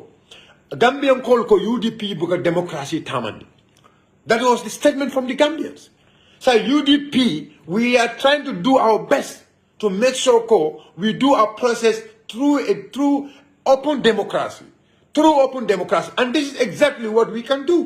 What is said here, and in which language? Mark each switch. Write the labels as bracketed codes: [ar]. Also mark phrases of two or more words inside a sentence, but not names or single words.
[man] Gambian call ko UDP buka democracy tamandi. [en] That was the statement from the Gambians. So UDP, we are trying to do our best to make sure we do our process through open democracy. Through open democracy. And this is exactly what we can do.